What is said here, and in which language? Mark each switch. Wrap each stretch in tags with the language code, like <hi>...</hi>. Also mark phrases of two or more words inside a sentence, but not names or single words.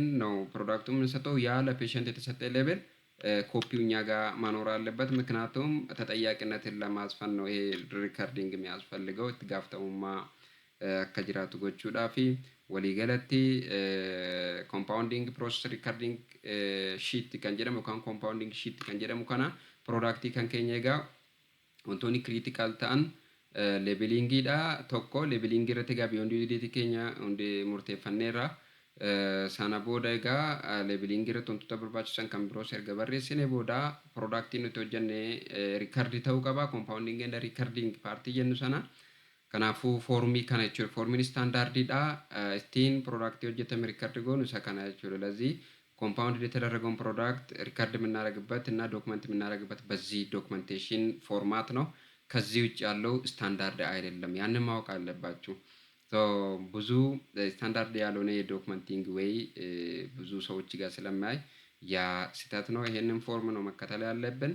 <am>ነው ፕሮዳክቱ የምንሰጠው። ያ ለፔሸንት የተሰጠ ሌብል ኮፒው እኛ ጋር መኖር አለበት። ምክንያቱም ተጠያቂነትን ለማስፈን ነው ይሄ ሪከርዲንግ የሚያስፈልገው። ትጋፍተውማ ከጅራቱ ጎቹዳፊ ወሊገለቲ</am> <en>compounding process recording sheet</en> <om>kan jedhamu kan compounding sheet kan jedhamu kana productii kan keenya egaa wantoonni critical ta'an labelingi dha. tokko labelingi irratti egaa</om> <en>beyond date</en> <om>keenya hundi murteeffanneerra. sana booda egaa labelingi irratti wantoota barbaachisan kan biroos erga barreessine booda productii nuti hojjenne record ta'uu qaba.</om> <en>compounding and recording</en> <om>partii jennu sana kanaafuu foormii kana jechuudha. foormiin ስታንዳርዲidha ittiin productii hojjetame record goonu isa kana jechuudha።</om> <am>ለዚህ ኮምፓውንድ የተደረገውን ፕሮዳክት ሪከርድ የምናደርግበት እና ዶክመንት የምናደርግበት በዚህ ዶክመንቴሽን ፎርማት ነው። ከዚህ ውጭ ያለው ስታንዳርድ አይደለም። ያንን ማወቅ አለባችሁ። ብዙ ስታንዳርድ ያልሆነ የዶክመንቲንግ ወይ ብዙ ሰዎች ጋር ስለማይ ያ ስህተት ነው። ይሄንን ፎርም ነው መከተል ያለብን።</am>